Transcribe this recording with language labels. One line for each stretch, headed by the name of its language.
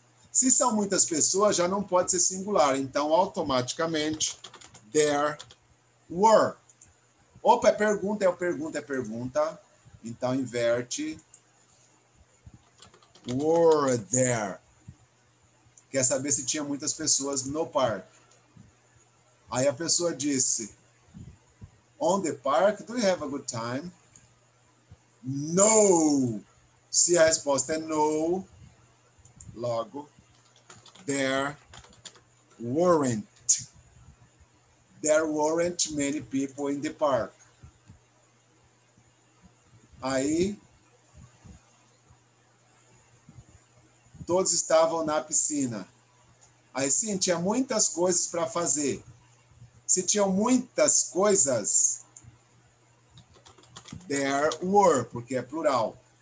Portuguese: Se são muitas pessoas, já não pode ser singular, então automaticamente there were. Opa, é pergunta, é pergunta. Então inverte. Were there. Quer saber se tinha muitas pessoas no parque. Aí a pessoa disse,
English: on the park, do you have a good time?
Portuguese: No. Se a resposta é no, logo, there weren't.
English: There weren't many people in the park.
Portuguese: Aí, todos estavam na piscina. Aí sim, tinha muitas coisas para fazer. Se tinham muitas coisas, there were, porque é plural.